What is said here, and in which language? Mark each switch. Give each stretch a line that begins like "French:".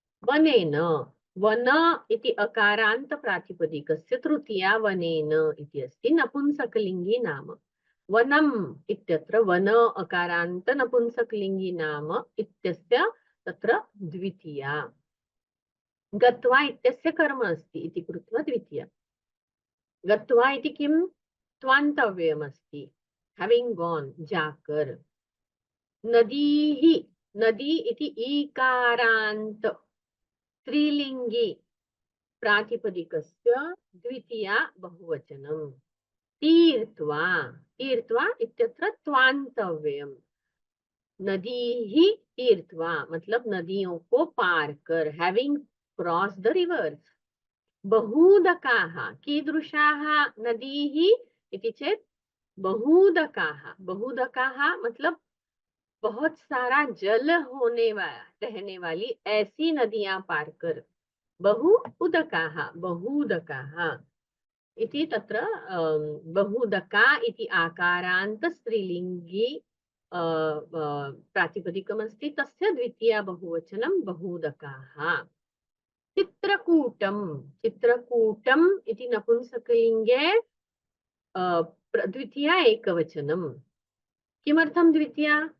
Sanskrit: वनेन वन इति अकारांत प्रातिपदिकस्य तृतीया वनेन इति अस्ति, नपुंसकलिङ्गी नाम। वनम् इत्यत्र वन अकारांत नपुंसकलिङ्गी नाम इत्यस्य तत्र द्वितीया। गत्वा इत्यस्य कर्म अस्ति इति कृत्वा द्वितीया। गत्वा इति किं? त्वान्तव्यमस्ति,
English: having gone,
Hindi: जाकर।
Sanskrit: नदीः, नदी इति ईकारांत स्त्रीलिङ्गी प्रातिपदिकस्य द्वितीया बहुवचनं। तीर्त्वा, तीर्त्वा इत्यत्र त्वान्तव्यम्। नदीः तीर्त्वा
Hindi: मतलब नदियों को पार कर,
English: Having cross the rivers.
Sanskrit: बहूदकाः, कीदृशाः नदीः इति चेत् बहूदकाः।
Hindi: बहूदकाः मतलब बहुत सारा जल होने वाला, रहने वाली ऐसी नदियां पार कर।
Sanskrit: बहु उदकाः, बहूदकाः इति तत्र बहूदका इति आकारांत स्त्रीलिङ्गी प्रातिपदिकमस्ति, तस्य द्वितीया बहुवचनं बहूदकाः। चित्रकूटं, चित्रकूटम् इति नपुंसकलिङ्गे द्वितीया एकवचनं। किमर्थं द्वितीया?